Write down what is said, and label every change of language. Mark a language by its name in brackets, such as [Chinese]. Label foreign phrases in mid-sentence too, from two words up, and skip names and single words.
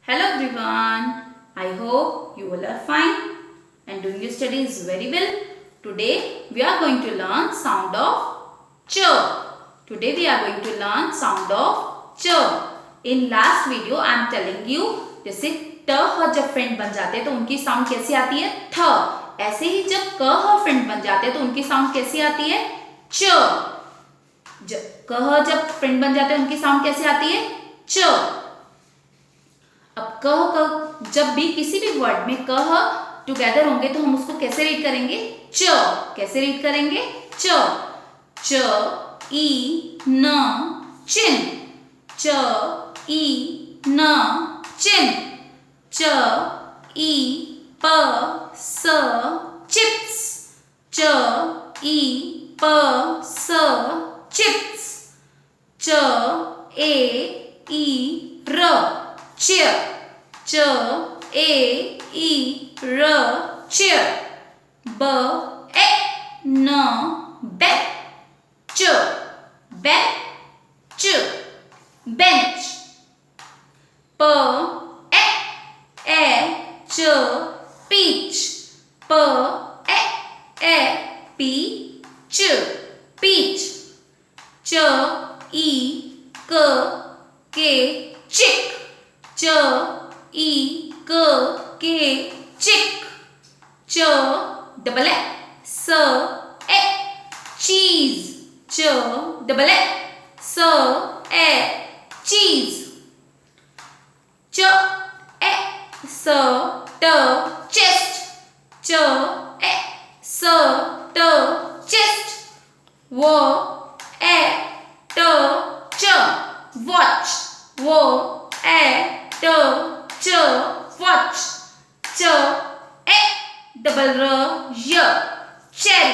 [English] Hello everyone. I hope you all are fine and doing your studies very well. Today we are going to learn sound of ch. Today we are going to learn sound of ch. In last video I am telling you [Hindi] जैसे ट ह जब फ्रेंड बन जाते हैं तो उनकी साउंड कैसी आती है थ. ऐसे ही जब क ह फ्रेंड बन जाते हैं तो उनकी साउंड कैसी आती है च. क ह जब फ्रेंड बन जाते हैं उनकी साउंड कैसी आती है च. अब कह क जब भी किसी भी वर्ड में कह टुगेदर होंगे तो हम उसको कैसे रीड करेंगे च. कैसे रीड करेंगे च. च ई न चिन. च ई न चिन. च ई प स चिप्स. च ई प स चिप्स. च ए ई र cheer. च ए ई र cheer. ब ए न bench. [English] bench. bench. [Hindi] प ए च peach. प ए peach. peach. च ई क के chick. च ई क के चिक. च डबल ए स ए चीज. च डबल ए स ए चीज. च ए स ट चेस्ट. च ए स ट चेस्ट. व ए ट च वॉच. व ए ट च वॉच. च ए डबल र य चेरी.